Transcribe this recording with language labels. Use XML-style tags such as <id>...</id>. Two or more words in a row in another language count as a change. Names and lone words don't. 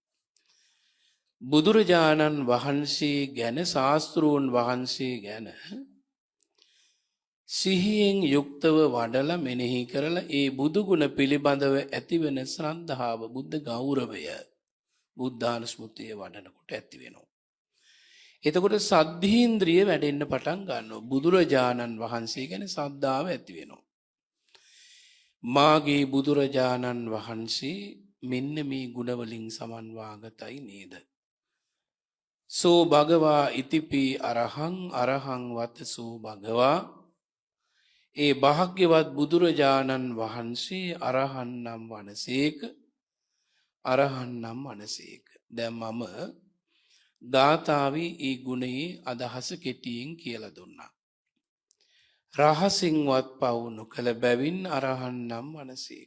<si>බුදුරජාණන් වහන්සේ ගැන, ශාස්ත්‍රූන් වහන්සේ ගැන සිහියෙන් යුක්තව වඩලා මෙනෙහි කරලා ඒ බුදු ගුණ පිළිබඳව ඇතිවෙන ශ්‍රද්ධාව, බුද්ධ ගෞරවය, බුද්ධානුස්මෘතිය වඩනකොට ඇති වෙනවා. එතකොට සද්ධීන්ද්‍රිය වැඩෙන්න පටන් ගන්නවා. බුදුරජාණන් වහන්සේ ගැන ශ්‍රද්ධාව ඇති වෙනවා. මාගේ බුදුරජාණන් වහන්සේ මෙන්න මේ ගුණ වලින් සමන්වාගතයි නේද?</si> <pi>සෝ භගවා ඉතිපි අරහං අරහං වතසෝ භගවා.</pi> <si>ඒ භාග්‍යවත් බුදුරජාණන් වහන්සේ අරහන් නම් වනසේක, අරහන් නම් වනසේක. දැන් මම ගාථාවේ ඒ ගුණයේ අදහස කෙටියෙන් කියලා දුන්නා. රහසින්වත් පවු නොකළ බැවින් අරහන් නම් වනසේක.</si>